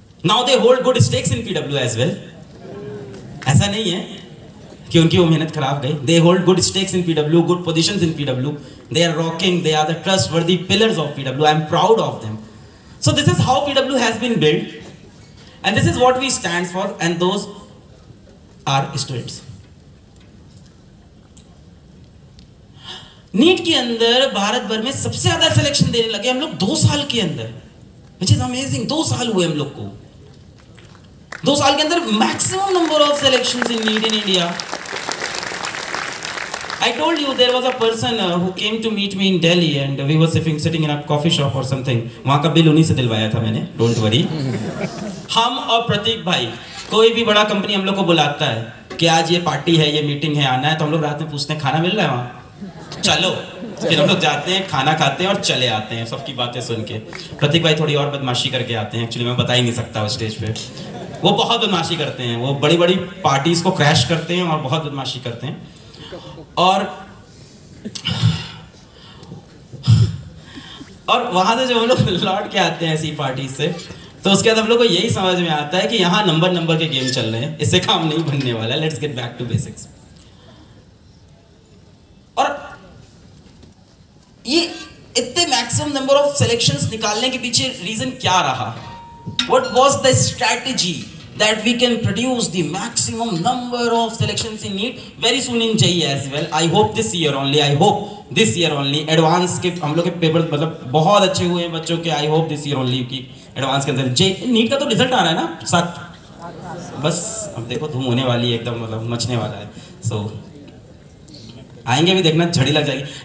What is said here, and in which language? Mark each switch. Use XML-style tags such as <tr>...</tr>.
<en>Now they hold good stakes in PW as well.</en> <hi>ऐसा नहीं है कि उनकी वो मेहनत खराब गई।</hi> <en>They hold good stakes in PW, good positions in PW. They are rocking, they are the trustworthy pillars of PW. I am proud of them. So this is how PW has been build, and this is what we stand for, and those are students.</en> <hi>NEET के अंदर भारत भर में सबसे ज्यादा selection देने लगे हम लोग 2 साल के अंदर,</hi> <en>which is amazing।</en> <hi>2 साल हुए हम लोग को, 2 साल के अंदर</hi> <en>Maximum number of selections in NEET in India. I told you there was a person who came to meet me in Delhi and we were sitting in a coffee shop or something.</en> <hi>वहाँ का bill उन्हीं से दिलवाया था मैंने.</hi> <en>Don't worry.</en> <hi>हम और प्रतीक भाई कोई भी बड़ा कंपनी हम लोग को बुलाता है कि आज ये पार्टी है, ये मीटिंग है, आना है, तो हम लोग रात में पूछते हैं खाना मिल रहा है वहाँ, चलो. फिर हम लोग जाते हैं, खाना खाते हैं और चले आते हैं सबकी बातें सुन के. प्रतीक भाई थोड़ी और बदमाशी करके आते हैं, एक्चुअली मैं बता ही नहीं सकता उस स्टेज पे. वो बहुत बदमाशी करते हैं, वो बड़ी बड़ी पार्टीज को क्रैश करते हैं और बहुत बदमाशी करते हैं. और वहां से जब हम लोग लौट के आते हैं ऐसी पार्टी से, तो उसके बाद हम लोग को यही समझ में आता है कि यहाँ नंबर के गेम चल रहे हैं, इससे काम नहीं बनने वाला.</hi> <en>Let's get back to basics.</en> <hi>और ये इतने मैक्सिमम नंबर ऑफ सिलेक्शंस निकालने के पीछे रीजन क्या रहा?</hi> <en>What was the strategy that we can produce the maximum number of selections in NEET very soon in JEE as well? I hope this year only.</en> <hi>Advance के हम लोग के paper मतलब बहुत अच्छे हुए हैं बच्चों के.</hi> <en>I hope this year only</en> <hi>कि एडवांस के अंदर NEET का तो रिजल्ट आ रहा है ना 7. बस अब देखो धूम होने वाली है एकदम, मतलब मचने वाला है.</hi> <en>So</en> <hi>आएंगे भी देखना, झड़ी लग जाएगी.</hi>